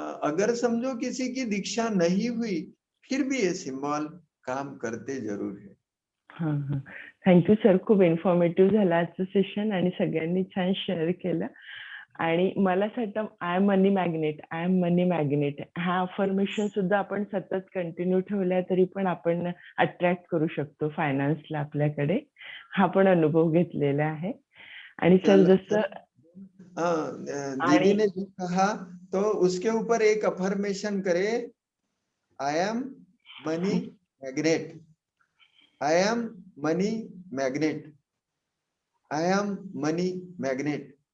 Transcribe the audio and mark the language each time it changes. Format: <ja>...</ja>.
<hi>अगर समझो किसी की दीक्षा नहीं हुई फिर भी ये सिंबल काम करते जरूर है.</hi> <mr>थँक्यू सर, खूप इन्फॉर्मेटिव्ह झालं आजचं सेशन आणि सगळ्यांनी छान शेअर केलं. आणि मला असं वाटतं</mr> <en>I am money magnet,</en> <mr>I am money magnet हा अफर्मेशन सुद्धा आपण सतत कंटिन्यू ठेवला तरी पण आपण अट्रॅक्ट करू शकतो फायनान्सला आपल्याकडे. हा पण अनुभव घेतलेला आहे. आणि सर जसं</mr> <hi>दीदी ने जो कहा तो उसके ऊपर एक अफर्मेशन करे,</hi> <en>I am money magnet,</en> <hi>I am money magnet, I am money magnet.</hi>